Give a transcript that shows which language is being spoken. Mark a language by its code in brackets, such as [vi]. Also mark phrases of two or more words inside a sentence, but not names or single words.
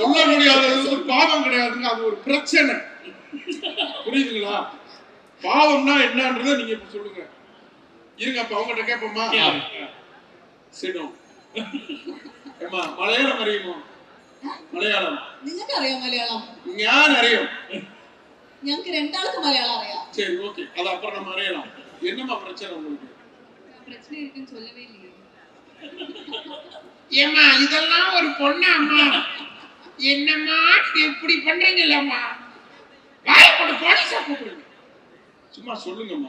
[ta] சொல்ல முடியாதது ஒரு பாவம் கிடையாதுங்க, அது ஒரு பிரச்சனை. புரியுதுங்களா? பாவம்னா என்னன்றதை நீங்க இப்ப சொல்லுங்க. இருங்க, அப்ப அவங்ககிட்ட கேட்போமா? சிடம் ஏமா [ml] മലയാളം അറിയുമോ? [ta] மலையாளம் [ml] നിങ്ങൾക്ക് അറിയാം മലയാളം? ഞാൻ അറിയും. ഞങ്ങൾക്ക് രണ്ടാൾക്കും മലയാളം അറിയാം. [ta] சரி ஓகே, அத அப்புறம் நம்ம அறியலாம். என்னமா பிரச்சனை உங்களுக்கு? பிரச்சனை இருக்குன்னு சொல்லவே இல்லையே. ஏமா இதெல்லாம் ஒரு பொண்ணாம்மா? என்னம்மா இப்படி பண்றீங்கல்லம்மா? வாய் போட்டு போலீஸா கூப்பிடுங்க. சும்மா சொல்லுங்கம்மா.